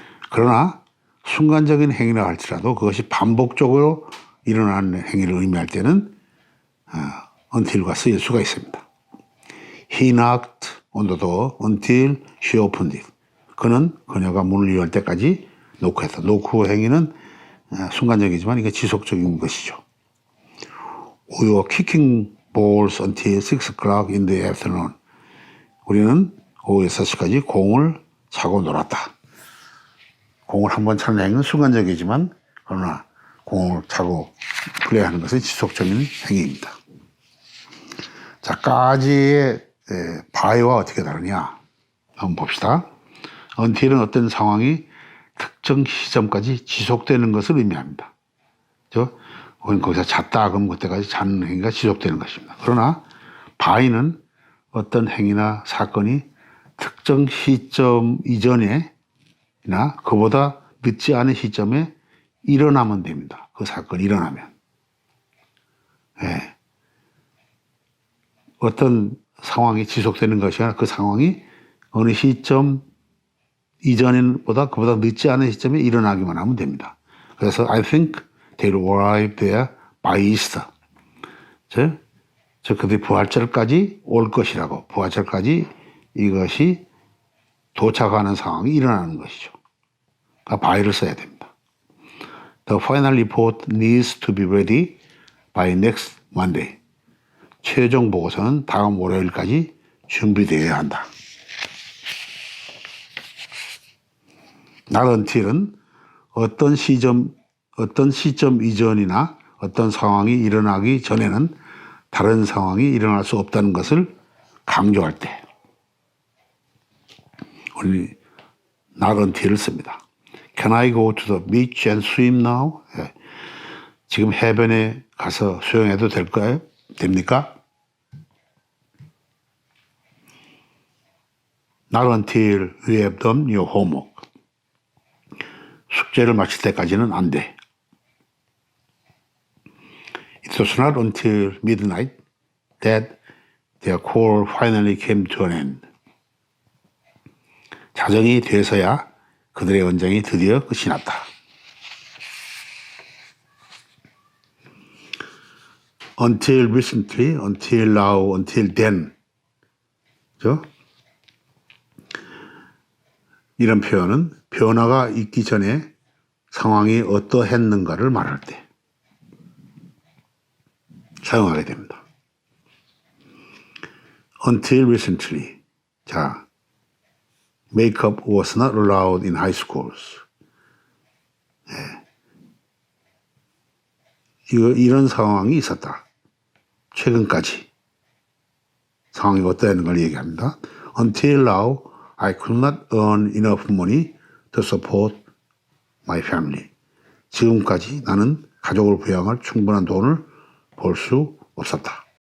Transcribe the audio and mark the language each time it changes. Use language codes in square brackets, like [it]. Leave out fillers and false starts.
[ko] 그러나 순간적인 행위라 할지라도 그것이 반복적으로 일어나는 행위를 의미할 때는 until과 쓰일 수가 있습니다. [en] He knocked on the door until she opened it. [ko] 그는 그녀가 문을 열 때까지 노크했다. 노크 행위는 순간적이지만 이게 지속적인 것이죠. [en] We were kicking balls until 6 o'clock in the afternoon. [ko] 우리는 오후 6시까지 공을 차고 놀았다. 공을 한번 차는 행위는 순간적이지만 그러나 공을 차고 플레이하는 것은 지속적인 행위입니다. 자, 까지의 by와 어떻게 다르냐 한번 봅시다. until은 어떤 상황이 특정 시점까지 지속되는 것을 의미합니다. 그렇죠? 우리는 거기서 잤다 그러면 그때까지 자는 행위가 지속되는 것입니다. 그러나 by는 어떤 행위나 사건이 특정 시점 이전에나 그보다 늦지 않은 시점에 일어나면 됩니다. 그 사건이 일어나면. 네. 어떤 상황이 지속되는 것이 아니라 그 상황이 어느 시점 이전보다 그보다 늦지 않은 시점에 일어나기만 하면 됩니다. 그래서 [en] I think they'll arrive there by Easter. [ko] 즉 그들이 부활절까지 올 것이라고, 부활절까지 이것이 도착하는 상황이 일어나는 것이죠. 그러니까 by를 써야 됩니다. [en] The final report needs to be ready by next Monday. [ko] 최종 보고서는 다음 월요일까지 준비되어야 한다. Not until은 어떤 시점 이전이나 어떤 상황이 일어나기 전에는 다른 상황이 일어날 수 없다는 것을 강조할 때 only not until을 씁니다. [en] Can I go to the beach and swim now? [ko] 예. 지금 해변에 가서 수영해도 될까요? 됩니까? [en] Not until you have done your homework. [ko] 숙제를 마칠 때까지는 안 돼. [en] It was not until midnight that their call finally came to an end. [ko] 자정이 돼서야 그들의 언쟁이 드디어 끝이 났다. [en] Until recently, until now, until then. [ko] 그죠? 이런 표현은 변화가 있기 전에 상황이 어떠했는가를 말할 때 사용하게 됩니다. [en] Until recently. [ko] 자, [en] makeup was not allowed in high schools. [ko] 네. 이런 상황이 있었다. 최근까지 상황이 어떠한 걸 얘기합니다. [en] Until now, I could not earn enough money to support my family. [ko] 지금까지 나는 가족을 부양할 충분한 돈을 벌 수 없었다.